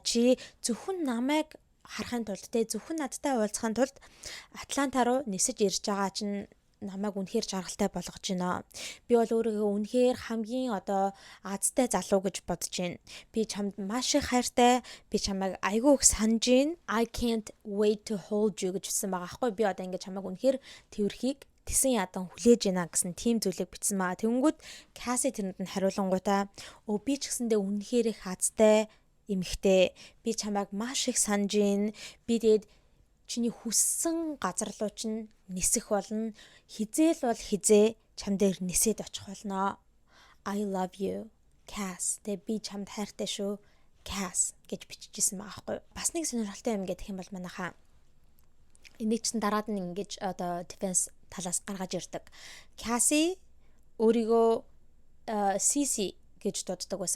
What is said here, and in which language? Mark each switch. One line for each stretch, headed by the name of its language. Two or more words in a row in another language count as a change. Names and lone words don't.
Mongolian: Чи зөвхөн намайг харахын тулд те зөвхөн надтай уулзахын тулд Атланта руу нисэж ирж байгаа чинь намайг үнэхээр жаргалтай болгож байна. Би бол өөрийгөө үнэхээр хамгийн одоо азтай залуу гэж бодож байна. Би чамд маш их хайртай. Би чамайг айгүй их санаж байна.
English: I can't wait to hold you
Mongolian: гэж хэлсэн байгаа аахгүй. Би одоо ингэ чамайг үнэхээр тэрхийг тэсэн ядан хүлээж байна гэсэн тийм зүйлийг бичсэн маа. Тэнгүүд Cassie тэрэнд нь хариулангуудаа би ч гэсэндээ үнэхээр их азтай эмэгтэй. Би чамайг маш их санаж байна. Би тэгээд чиний хүссэн газар руу чинь нисэх болно. Хизээл бол хизээ чам дээр нисээд очих болно.
English: I love you, Cass.
Mongolian: Тэ би чамд хайртай шүү, Cass гэж бичижсэн байгаа байхгүй. Бас нэг сонирхолтой юм гэх юм бол манайхаа энийг чинь дараад нь ингэж одоо defense талаас гаргаж ирдэг. Cassie өөрийгөө CC гэж дууддаг байсан.